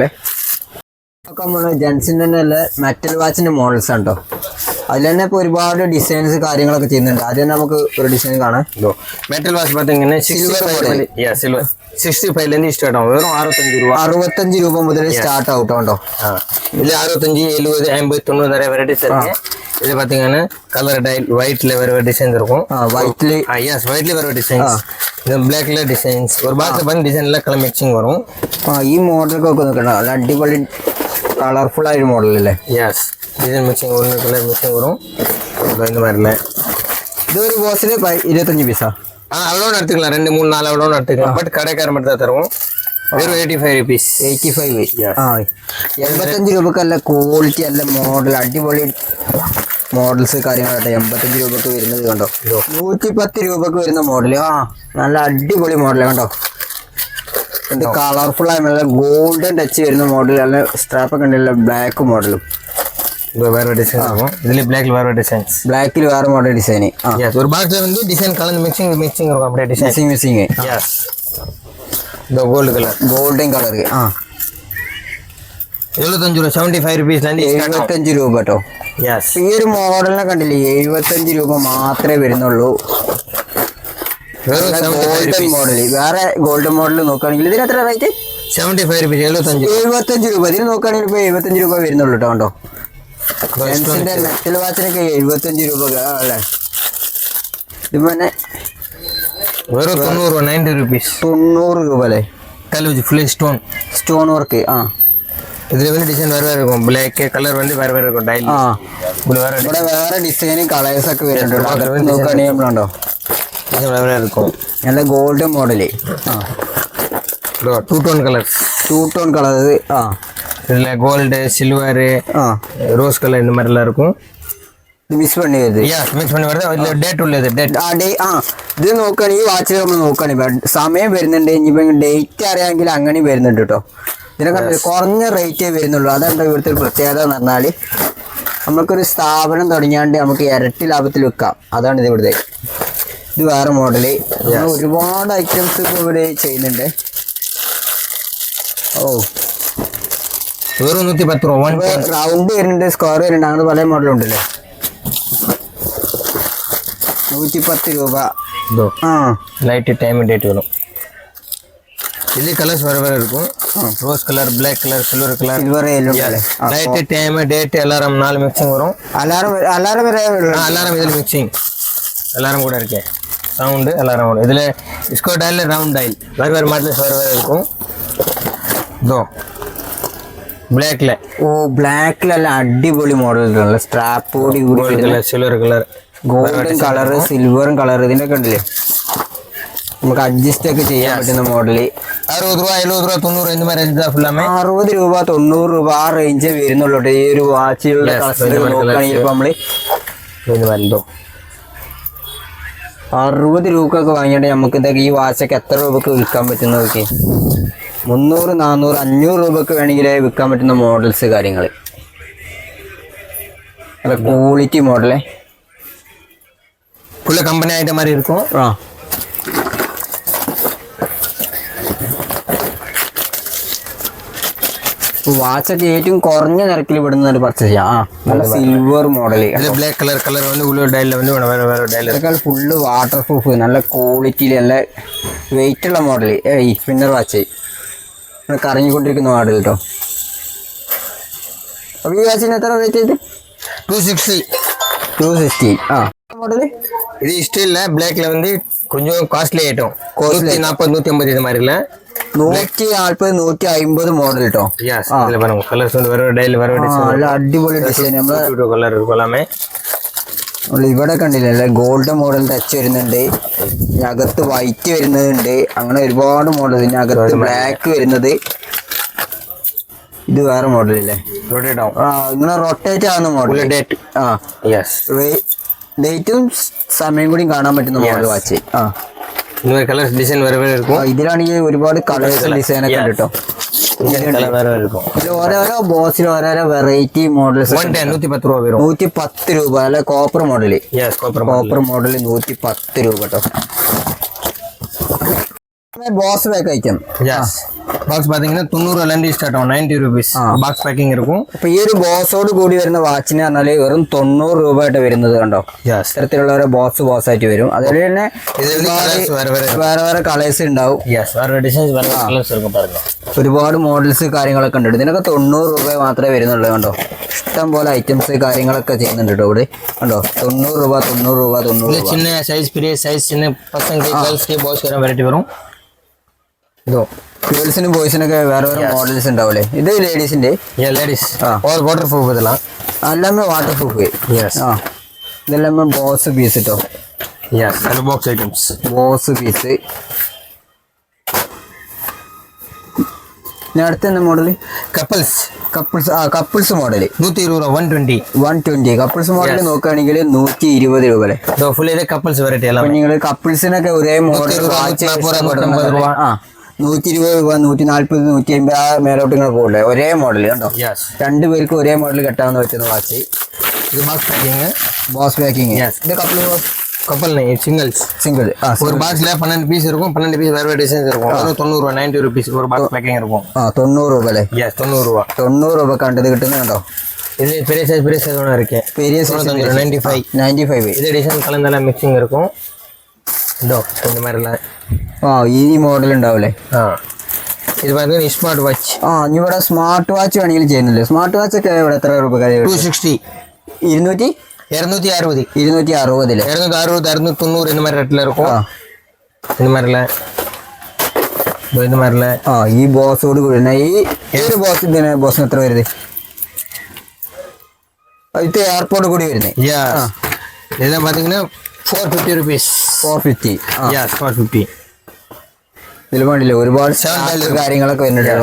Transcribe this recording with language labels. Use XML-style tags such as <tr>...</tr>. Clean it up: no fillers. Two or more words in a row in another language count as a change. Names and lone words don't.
<ml>ഒക്കെ നമ്മൾ ജെൻസിൻ്റെ തന്നെ നല്ല മെറ്റൽ വാച്ചിൻ്റെ മോഡൽസ് ആണ് കേട്ടോ. അതിൽ തന്നെ ഇപ്പോൾ ഒരുപാട് ഡിസൈൻസ് കാര്യങ്ങളൊക്കെ ചെയ്യുന്നുണ്ട്. അത് തന്നെ നമുക്ക് ഒരു ഡിസൈൻ കാണാം. മെറ്റൽ വാച്ച് பார்த்தீங்கன்னா 65 സ്റ്റാർട്ട് ആവും. വെറും 65 രൂപ മുതൽ സ്റ്റാർട്ട് ആവും കേട്ടോ.</ml> <ta>ഇതിൽ 65, 70, 80, 90 நிறைய வெரைட்டிஸ் இருக்கு. இது பாத்தீங்கன்னா கலர் டைல் ஒயிட்ல வேற டிசைன்ஸ் இருக்கும். ஒயிட்ல எஸ் ஒயிட்ல வேற டிசைன்ஸ், இது பிளாக்ல டிசைன்ஸ், ஒரு பாக்ஸ் பண்ணி டிசைன்ல கலர் மிக்சிங் வரும்.</ta> <ml>ഈ മോഡലൊക്കെ നോക്കണം, നല്ല അടിപൊളി കളർഫുൾ ആയ മോഡൽ അല്ലേ. യെസ് ഡിസൈൻ മിക്സിങ് വരും, കളർ മിക്സിങ് വരും.</ml> <ta>இந்த மாதிரில</ta> <ml>ഇതൊരു ബോക്സിൽ 25 പീസാ.</ml> <ta>அவ்வளோ எடுத்துக்கலாம், 2, 3, 4 அவ்வளோ எடுத்துக்கலாம். பட் கடைக்காரர் மட்டும் தான் தருவோம்.</ta> <ml>വെറും 85 rupees. 85 രൂപക്ക് നല്ല ക്വാളിറ്റി, നല്ല മോഡൽ, അടിപൊളി മോഡൽസ് കാര്യങ്ങളാട്ടെ 85 രൂപക്ക് വരുന്നത് കണ്ടോ. 110 രൂപക്ക് വരുന്ന മോഡൽ. നല്ല അടിപൊളി മോഡൽ കണ്ടോ. എന്ത് കളർഫുൾ ആയി നല്ല ഗോൾഡൻ ടച്ച് വരുന്ന മോഡൽ, നല്ല സ്ട്രാപ്പൊക്കെ ഉണ്ടല്ലോ. ബ്ലാക്ക് മോഡലും</ml> <ta>வேற டிசைன் இருக்கும். இதுல பிளாக்ல வேற டிசைன்ஸ், பிளாக்ல வேற மாடல் டிசைன். ஒரு பாக்ஸ்ல வந்து டிசைன் கலந்து மிக்சிங் இருக்கும். அப்படியே டிசைன் மிக்சிங். எஸ் இந்த கோல்ட் கலர்,</ta> <ml>ഗോൾഡൻ കളർ. 75 രൂപ, 75 rupees ലാൻഡ് 75 രൂപ കേട്ടോ. യെസ് ഈ ഒരു മോഡലിനെ കണ്ടില്ലേ, 75 രൂപ മാത്രമേ വരുന്നുള്ളൂ. ഗോൾഡൻ മോഡൽ, വേറെ ഗോൾഡൻ മോഡൽ നോക്കുകയാണെങ്കിൽ ഇതിന് എത്ര റേറ്റ്? 75 rupees. 75 രൂപ. ഇതിന് നോക്കുകയാണെങ്കിൽ ഇപ്പോൾ 75 രൂപ വരുന്നുള്ളൂ കേട്ടോ. കണ്ടോ ജെൻസിന്റെ മെറ്റൽ വാച്ചിനൊക്കെ 75 രൂപ അല്ലേ. ഇത് പിന്നെ വെറും 90 rupees. 90 രൂപ അല്ലേ. കലൂജ് ഫുൾ സ്റ്റോൺ വർക്ക്.</ml> <ta>இதுல வந்து டிசைன் வேற வேற இருக்கும். Black கலர் வந்து வேற வேற இருக்கும். டைல்</ta> <ml>ഇവിടെ വേറെ ഡിസൈനും കളേഴ്സ് ഒക്കെ വരുന്നുണ്ട്. നോക്കുകയാണെങ്കിൽ നമ്മളുണ്ടോ</ml> <ta>டிசைன் வேற வேற இருக்கும்.</ta> <ml>നല്ല ഗോൾഡൻ മോഡല്.</ml> <ta>டூ டோன் கலர்ஸ்.</ta> <ml>ടൂ ടോൺ കളർ.</ml> <ta>இதுல கோல்டு, சில்வர், ரோஸ் கலர் இந்த மாதிரி எல்லாம் இருக்கும்.</ta> <ml>മിക്സ് പണി വരുന്നത്. മിക്സ് பண்ணி വരുന്നത്. ഇതിൽ ഡേറ്റ് ഉള്ളത്. ഡേറ്റ് ഇത് നോക്കുകയാണെങ്കിൽ ഈ വാച്ചിൽ നമ്മൾ നോക്കുകയാണെങ്കിൽ സമയം വരുന്നുണ്ട്. ഇനിയിപ്പോൾ ഡേറ്റ് അറിയാമെങ്കിൽ അങ്ങനെ വരുന്നുണ്ട് കേട്ടോ. ഇതിനൊക്കെ കുറഞ്ഞ റേറ്റേ വരുന്നുള്ളൂ. അതാണ് ഇവിടുത്തെ ഒരു പ്രത്യേകത എന്ന് പറഞ്ഞാൽ നമുക്കൊരു സ്ഥാപനം തുടങ്ങിയാണ്ട് നമുക്ക് ഇരട്ടി ലാഭത്തിൽ വെക്കാം. അതാണ് ഇത് ഇവിടുത്തെ. ഇത് വേറെ മോഡല്. ഒരുപാട് ഐറ്റംസ് ഇപ്പോൾ ഇവിടെ ചെയ്യുന്നുണ്ട്. വെറും 110 രൂപ. റൗണ്ട് വരുന്നുണ്ട്, സ്ക്വയർ വരുന്നുണ്ട്, അങ്ങനെ പല മോഡലുണ്ടല്ലേ. 110 രൂപ.</ml> <ta>லைட் டைம் டேட் வரும். இது கலர்ஸ் வேற வேற இருக்கும். ரோஸ் கலர், பிளாக் கலர், சில்வர் கலர், லைட் டைம் டேட் அலாரம் 4 மிக்சிங் வரும். அலாரம் இதில் மிக்சிங் அலாரம் கூட இருக்கு. சவுண்டு அலாரம் வரும். இதில் டிஸ்கோ டயல், ரவுண்ட் டயல் வேறு வேறு மாடல்ஸ் வேறு வேறு இருக்கும்.</ta> <ml>இதோ ബ്ലാക്കിലെ. ബ്ലാക്കിലല്ല അടിപൊളി മോഡൽ. സ്ട്രാപ്പ് കൂടി സിൽവർ കളർ, ഗോൾഡൻ കളർ, സിൽവറും കളർ, ഇതിന്റെ ഒക്കെ ഉണ്ടല്ലേ. നമുക്ക് അഡ്ജസ്റ്റ് ഒക്കെ ചെയ്യാൻ പറ്റുന്ന മോഡല്. 60 രൂപ, 70 രൂപ,</ml> <ta>90 இந்த மாதிரி ரேஞ்ச் தான் ஃபுல்லாமே.</ta> <ml>60 രൂപ 90 രൂപ ആ റേഞ്ച് വരുന്നുള്ളൂ. ഈ ഒരു വാച്ചുകളുടെ നോക്കുകയാണെങ്കിൽ ഇപ്പൊ നമ്മള് 60 രൂപക്കൊക്കെ വാങ്ങിയിട്ട് നമുക്ക് ഇതൊക്കെ ഈ വാച്ചൊക്കെ എത്ര രൂപക്ക് വിൽക്കാൻ പറ്റുന്ന നോക്കി. 300, 400, 500 രൂപക്ക് വേണമെങ്കിൽ വിൽക്കാൻ പറ്റുന്ന മോഡൽസ് കാര്യങ്ങൾ. നല്ല ക്വാളിറ്റി മോഡലേ. ഫുള്ള് കമ്പനി ആയിട്ട് മാറി இருக்கும். വാച്ചൊക്കെ ഏറ്റവും കുറഞ്ഞ നിരക്കിൽ വിടുന്ന പർച്ചേസ് ചെയ്യാം. നല്ല സിൽവർ മോഡല്. ബ്ലാക്ക് കളർ കലർ</ml> <ta>வந்து உள்ள டைல்ல வந்து வேற வேற டைல்.</ta> <ml>ഇതൊക്കെ ഫുള്ള് വാട്ടർ പ്രൂഫ്, നല്ല ക്വാളിറ്റിയിൽ, നല്ല വെയിറ്റ് ഉള്ള മോഡല്. ഈ സ്പിന്നർ വാച്ച് കറങ്ങിക്കൊണ്ടിരിക്കുന്ന മോഡൽ കേട്ടോ. അപ്പോൾ ഈ വാച്ചിന് എത്ര റേറ്റ് ചെയ്ത്? 260 മോഡല്.</ml> <ta>இது ஸ்டீல்ல பிளாக்ல வந்து கொஞ்சம் காஸ்ட்லி ஐட்டம். 140, 150 இது மாதிரி இல்ல.</ta> <ml>140, 150 മോഡൽ കേട്ടോ. இதுல பாருங்க கலர்ஸ் வந்து வேற டைல் வேற டிசைன். നല്ല അടിപൊളി ഡിസൈൻ. നമ്മള് കളർ കൊള്ളാമേ. ഇവിടെ കണ്ടില്ലേ ഗോൾഡൻ മോഡൽ ടച്ച് വരുന്നുണ്ട്. ഇതിനകത്ത് വൈറ്റ് വരുന്നുണ്ട്. അങ്ങനെ ഒരുപാട് മോഡൽ. ഇതിനകത്ത് ബ്ലാക്ക് വരുന്നത്. ഇത് വേറെ മോഡലല്ലേ. ഇങ്ങനെ റൊട്ടേറ്റ് ആവുന്ന മോഡൽ. ഡേറ്റും സമയം കൂടി കാണാൻ പറ്റുന്ന മോഡൽ വാച്ച്. കളർ ഡിസൈൻ വേറെ വേറെ இருக்கும். ഇതിലാണെങ്കിൽ ഒരുപാട് കളേഴ്സ് ഡിസൈൻ ഒക്കെ ഉണ്ട് കേട്ടോ. ഓരോരോ ബോക്സിൽ ഓരോരോ വെറൈറ്റി മോഡൽസ്. 110 രൂപ വരും. 110 രൂപ. അല്ലെ കോപ്പർ മോഡല്. കോപ്പർ മോഡല് 110 രൂപ കേട്ടോ. ബോക്സ് പാക്ക് ഐറ്റം.</ml> <ta>பாக்ஸ் பாத்தீங்கன்னா 90 ரூபாயில இருந்து ஸ்டார்ட் ஆகும். 90 rupees பாக்ஸ் பேக்கிங் இருக்கும்.</ta> <ml>അപ്പൊ ഈ ഒരു ബോക്സോട് കൂടി വരുന്ന വാച്ചിന് പറഞ്ഞാല് വെറും 90 രൂപയായിട്ട് വരുന്നത് കണ്ടോ. ഇത്തരത്തിലുള്ള ഓരോ ബോക്സ് ആയിട്ട് വരും. അതുപോലെ തന്നെ വേറെ വേറെ കളേഴ്സ് ഉണ്ടാവും. ഒരുപാട് മോഡൽസ് കാര്യങ്ങളൊക്കെ ഉണ്ട്. ഇതിനൊക്കെ 90 രൂപ മാത്രമേ വരുന്നുള്ളൂ കണ്ടോ. ഇഷ്ടം പോലെ ഐറ്റംസ് കാര്യങ്ങളൊക്കെ ചെയ്യുന്നുണ്ട് കേട്ടോ ഇവിടെ കണ്ടോ. 90 രൂപ 90 രൂപ 90 രൂപ.</ml> <ta>சின்ன சைஸ், பெரிய சைஸ், சின்ன பசங்க கேர்ள்ஸ்க்கு பாய்ஸ்க்கு வெரைட்டி வரும். இதோ</ta> <ml>ഗേൾസിനും ബോയ്സിനൊക്കെ വേറെ വേറെ മോഡൽസ് ഉണ്ടാവില്ലേ. ഇത് ലേഡീസിന്റെ. ലേഡീസ് വാട്ടർ പ്രൂഫ്. ഇതെല്ലാം എല്ലാമേ വാട്ടർ പ്രൂഫ്. ഇതെല്ലാം ബോക്സ് പീസ് കേട്ടോ. ബോക്സ് ഐറ്റംസ്. ബോക്സ് പീസ്. അടുത്ത തന്നെ മോഡല് കപ്പിൾസ് മോഡല് 120 രൂപ. 120 കപ്പിൾസ് മോഡൽ നോക്കുകയാണെങ്കിൽ 120 രൂപ അല്ലേ. കപ്പിൾസ് വെറൈറ്റി എല്ലാം. നിങ്ങൾ കപ്പിൾസിനൊക്കെ ഒരേ മോഡൽ 120 രൂപ, 140, 150 ആ മേലോട്ട് ഇങ്ങനെ പോകില്ലേ. ഒരേ മോഡൽ കണ്ടോ. രണ്ടുപേർക്ക് ഒരേ മോഡൽ കെട്ടാവുന്ന പറ്റുന്ന വാച്ച്. ഇത് ബോക്സ് പാക്കിങ്. ഇത്</ml> <ta>கப்பல் சிங்கிள் ஒரு பாக்ஸ்ல 12 பீஸ் இருக்கும். 12 பீஸ் வேற டிசைன்ஸ் இருக்கும். 90 ரூபா, 90 rupees ஒரு பாக்ஸ் பேக்கிங் இருக்கும்.</ta> <ml>90 രൂപ അല്ലേ. 90 രൂപ. 90 രൂപ കണ്ടത് കിട്ടുന്നുണ്ടോ.</ml> <ta>இது பெரிய சைஸ் ஒன்று இருக்கு. பெரிய சைஸ் 95. இது டிசைன் கலந்தெல்லாம் மிக்சிங் இருக்கும். இதோ இந்த மாதிரிலாம்.</ta> <ml>ഈ മോഡൽ ഉണ്ടാവില്ലേ. ഇത് പറയുന്നത് സ്മാർട്ട് വാച്ച്. ഇവിടെ സ്മാർട്ട് വാച്ച് വേണമെങ്കിൽ ചെയ്യുന്നില്ലേ. സ്മാർട്ട് വാച്ച് ഒക്കെ ഇവിടെ എത്ര രൂപ? 260. 260. 260.</ml> <ta>260, 690 இந்த மாதிரி ரேட்ல இருக்கும். இந்த மாதிரில</ta> <ml>ഇത് മാറില്ല. ആ ഈ ബോസോട് കൂടി ഈ ഒരു ബോസ് ഇതിന് ബോസിന് എത്ര വരുന്നത്? ഇത് എയർപോർട്ട് കൂടി വരുന്നത്. ഇതെല്ലാം പാത്തീங்கன்னா 450 rupees. 450. Yes, 450. ഇതിൽ വേണ്ടില്ല ഒരുപാട് സ്റ്റാപ്പ് കാര്യങ്ങളൊക്കെ വരുന്നുണ്ട്.</ml>